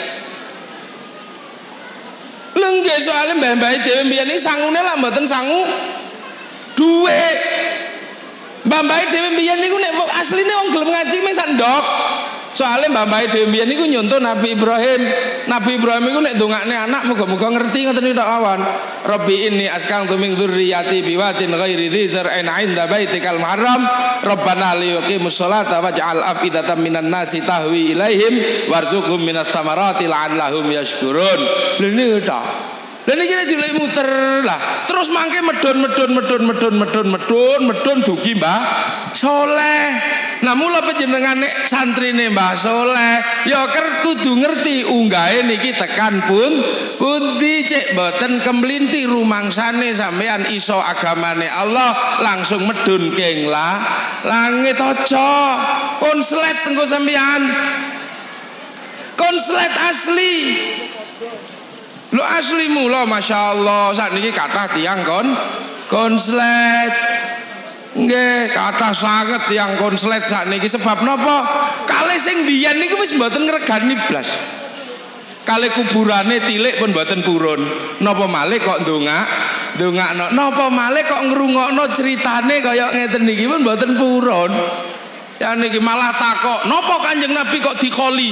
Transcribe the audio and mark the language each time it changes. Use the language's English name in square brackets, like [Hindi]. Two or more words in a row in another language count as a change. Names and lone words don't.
[Javanese] Lha nggih soalé mbah-mbah dhewe mbiyen iki sangune lak mboten sangu dhuwit. Mbah-mbah dhewe mbiyen niku nek asline wong gelem ngaji mung sak ndok. Soalnya mbak-mbak dhewe mbiyen niku nyontoh Nabi Ibrahim. Nabi Ibrahim iku nek ndongakne anak muga-muga ngerti ngoten tok awan. [Arabic] رب إني أسكنت من ذريتي بواد غير ذي زرع عند بيتك المحرم. ربنا ليقيموا الصلاة واجعل أفئدة من الناس تهوي إليهم وارزقهم من الثمرات لعلهم يشكرون. [Javanese] Lha niku tok. Lha niki nek dilek muter lah, terus mangke medun dugi Mbah Soleh. Nah mula panjenengan nek santrine Mbah Soleh ya kudu ngerti unggahe niki tekan pundi cek boten kemlinti rumangsane sampean iso agamane Allah langsung medun keng langit aja konslet engko sampean konslet asli. Lo asli mula [Arabic] ما شاء الله [Indonesian] saat ini [Javanese] kathah tiyang konslet. Nggih, kathah sanget tiyang konslet [Indonesian] saat ini [Javanese] sebab napa? Kalih sing biyen niku wis mboten ngregani blas. Kalih kuburane tilik pun mboten purun. Napa malih kok ndongakno? Napa malih kok ngrungokno critane kaya ngeten niki pun mboten purun. Ya niki malah takok, napa Kanjeng Nabi kok dikholi?